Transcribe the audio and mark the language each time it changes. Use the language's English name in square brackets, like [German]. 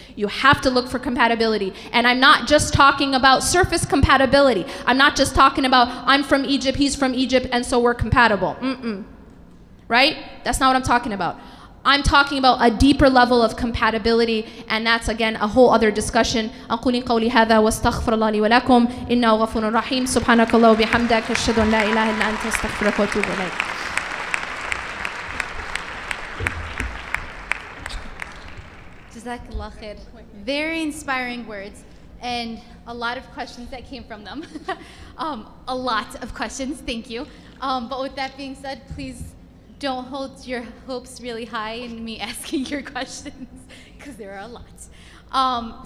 [English] You have to look for compatibility. And I'm not just talking about surface compatibility. I'm not just talking about, I'm from Egypt, he's from Egypt, and so we're compatible. Right? That's not what I'm talking about. I'm talking about a deeper level of compatibility, and that's again a whole other discussion. [Arabic] أقول قولي هذا واستغفر الله لي ولكم إنه غفور رحيم سبحانك الله وبحمدك أشهد أن لا إله إلا أنت أستغفرك وأتوب إليك. [English] Jazakallah khair. Very inspiring words, and a lot of questions that came from them. A lot of questions. Thank you. But with that being said, please don't hold your hopes really high in me asking your questions, because there are a lot.